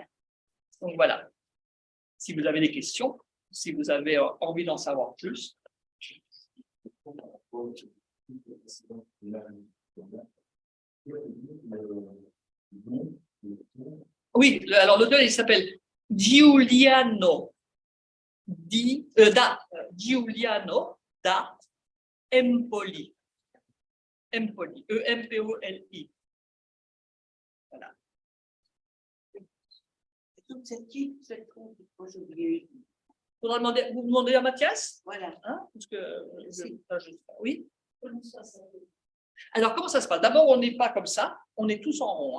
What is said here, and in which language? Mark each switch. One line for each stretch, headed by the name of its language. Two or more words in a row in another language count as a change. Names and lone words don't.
French: Donc voilà. Si vous avez des questions, si vous avez envie d'en savoir plus. Oui, alors l'auteur, il s'appelle Giuliano Giuliano da Empoli. Empoli, E-M-P-O-L-I. Voilà. Vous demandez à Mathias? Voilà. Hein, parce que oui. Alors, comment ça se passe? D'abord, on n'est pas comme ça, on est tous en rond.